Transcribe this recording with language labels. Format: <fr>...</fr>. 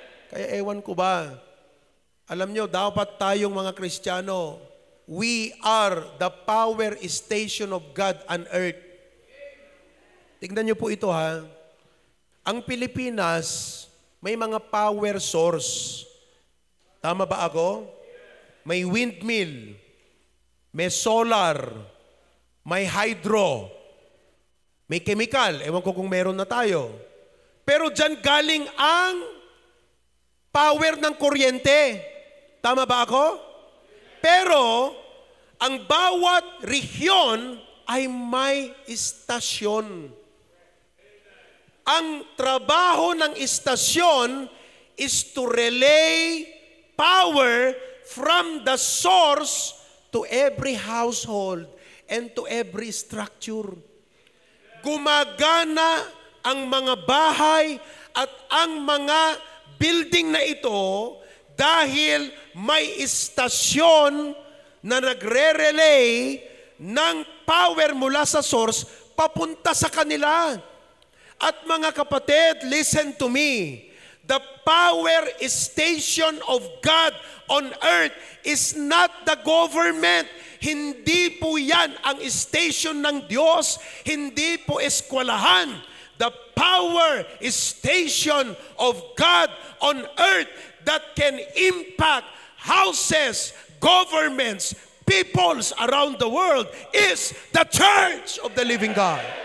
<tl>Kaya ewan ko ba, alam nyo, dapat tayong mga Kristiyano,</tl> <en>we are the power station of God on earth.</en> <tl>Tingnan nyo po ito ha. Ang Pilipinas, may mga power source. Tama ba ako? May windmill, may solar, may hydro, may chemical. Ewan ko kung meron na tayo. Pero dyan galing ang power ng kuryente. Tama ba ako? Pero, ang bawat rehiyon ay may istasyon. Ang trabaho ng istasyon</tl> <en>is to relay power from the source to every household and to every structure.</en> <tl>Gumagana ang mga bahay at ang mga building na ito dahil may istasyon na nagre-relay ng power mula sa source papunta sa kanila. At mga kapatid,</tl> <en>listen to me. The power station of God on earth is not the government.</en> <tl>Hindi po yan ang station ng Diyos. Hindi po eskwelahan.</tl> <en>The power station of God on earth that can impact houses, governments, peoples around the world is the church of the living God.</en>